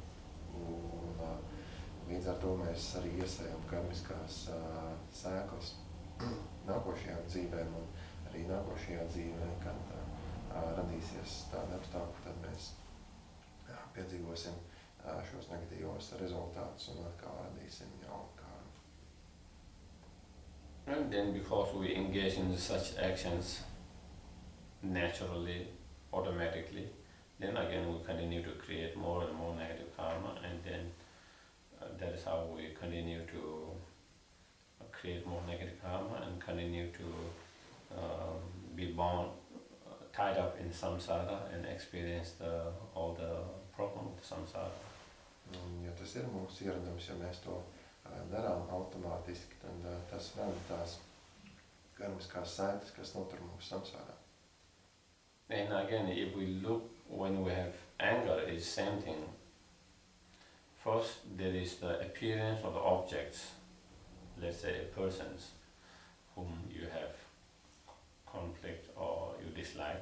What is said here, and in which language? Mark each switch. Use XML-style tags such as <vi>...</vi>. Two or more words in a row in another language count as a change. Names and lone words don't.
<lv>Un līdz ar to mēs arī iesējam karmiskās sēklas nākošajām dzīvēm un arī nākošajā dzīvē, kad radīsies tāda apstākļa, tad mēs piedzīvosim šos negatīvos rezultātus un atkal radīsim jaunu karmu.</lv> <en>And then because we engage in such actions naturally, automatically, then again we continue to create more and more negative karma, and then that is how we continue to create more negative karma and continue to be bound, tied up in samsara and experience all the problems of samsara.</en> <lv>Ja tas ir mūsu ieradums, ja mēs to darām automātiski, tad tas rada tās karmiskās sētas, kas notur mūsu samsārā.</lv> <en>And again, if we look when we have anger, it's same thing. First, there is the appearance of the objects, let's say persons whom you have conflict or you dislike.</en>